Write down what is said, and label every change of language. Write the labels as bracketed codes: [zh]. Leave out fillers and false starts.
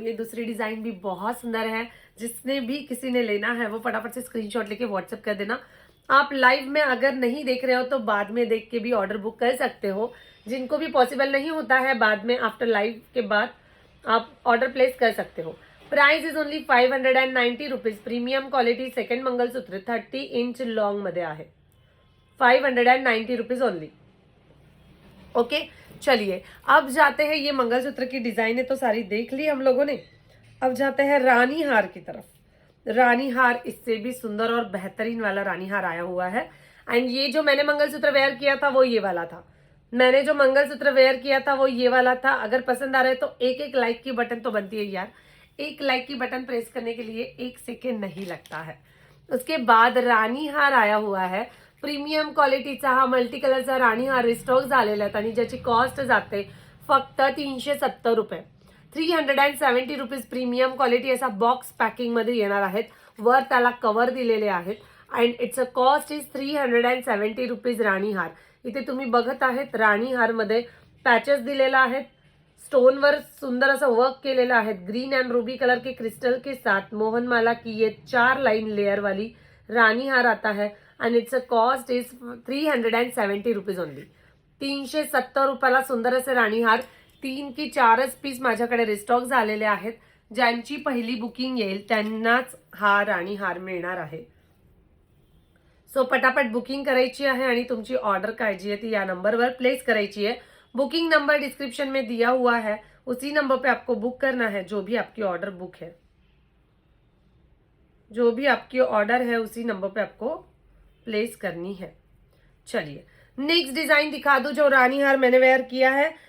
[hi] ये दूसरी डिजाइन भी बहुत सुंदर है. जिसने भी किसी ने लेना है वो फटाफट से स्क्रीनशॉट लेके व्हाट्सएप कर देना. आप लाइव में अगर नहीं देख रहे हो तो बाद में देख के भी ऑर्डर बुक कर सकते हो. जिनको भी पॉसिबल नहीं होता है बाद में आफ्टर लाइव के बाद आप ऑर्डर प्लेस कर सकते हो. [en] Price is only 590 rupees. [mr] Premium quality second mangalsutra 30 inch long मध्ये आहे. [en] 590 rupees only. [hi] ओके, चलिए अब जाते हैं. ये मंगलसूत्र की डिजाइन है तो सारी देख ली हम लोगों ने. अब जाते हैं रानी हार की तरफ. रानी हार इससे भी सुंदर और बेहतरीन वाला रानी हार आया हुआ है. एंड ये जो मैंने मंगलसूत्र वेयर किया था वो ये वाला था. मैंने जो मंगलसूत्र वेयर किया था वो ये वाला था. अगर पसंद आ रहा है तो एक एक लाइक की बटन तो बनती है यार. एक लाइक की बटन प्रेस करने के लिए 1 सेकेंड नहीं लगता है. उसके बाद रानी हार आया हुआ है. [mr] प्रीमियम क्वालिटीचा हा मल्टी कलरचा राणी हार रिस्टॉक झालेला आहे आणि ज्याची कॉस्ट जाते फक्त 370 रुपये. 370 रुपीज. प्रीमियम क्वालिटी असा बॉक्स पॅकिंग मध्ये येणार आहेत. वर त्याला कव्हर दिलेले आहेत. [en] And it's a cost is 370 rupees. [mr] राणी हार इथे तुम्ही बघत आहेत. राणी हार मध्ये पॅचेस दिलेला आहेत. स्टोनवर सुंदर असं वर्क केलेलं आहे. [hi] ग्रीन एंड रूबी कलर के क्रिस्टल के साथ मोहनमाला की ये 4 लाइन लेयर वाली रानी हार आता है. [en] And it's a cost is 370 rupees only. [mr] 370 रुपयाला सुंदर असे राणी हार 3 की 4च पीस माझ्याकडे रिस्टॉक झालेले आहेत. ज्यांची पहिली बुकिंग येईल त्यांनाच हा राणी हार मिळणार आहे. सो पटापट बुकिंग करायची आहे आणि तुमची ऑर्डर काय जी आहे ती या नंबरवर प्लेस करायची है. [hi] बुकिंग नंबर डिस्क्रिप्शन में दिया हुआ है. उसी नंबर पे आपको बुक करना है. जो भी आपकी ऑर्डर बुक है, जो भी आपकी ऑर्डर है उसी नंबर पे आपको प्लेस करनी है. चलिए नेक्स्ट डिजाइन दिखा दो जो रानी हार मैंने वेयर किया है.